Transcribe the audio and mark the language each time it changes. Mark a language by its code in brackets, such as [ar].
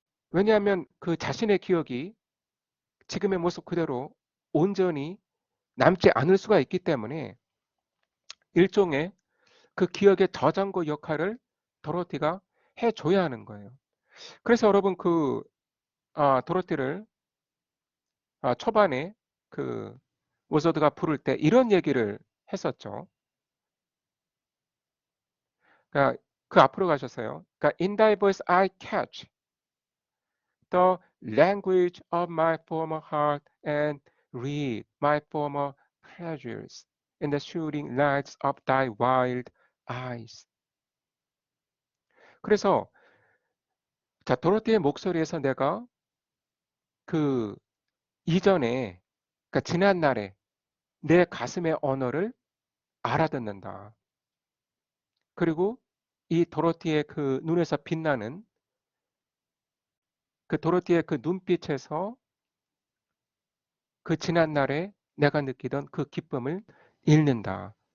[ko] 왜냐하면 그 자신의 기억이 지금의 모습 그대로 온전히 남지 않을 수가 있기 때문에 일종의 그 기억의 저장고 역할을 도로티가 해줘야 하는 거예요. 그래서 여러분 그 도로티를 초반에 그 워서드가 부를 때 이런 얘기를 했었죠. 그러니까 그 앞으로 가셨어요. 그러니까 [en] in thy voice I catch the language of my former heart and read my former pleasures in the shooting lights of thy wild eyes. [ko] 그래서 자, 도로티의 목소리에서 내가 그 이전에 그러니까 지난 날에 내 가슴의 언어를 알아듣는다. 그리고 이 도로티의 그 눈에서 빛나는 그 도로티의 그 눈빛에서 그 지난 날에 내가 느끼던 그 기쁨을 읽는다.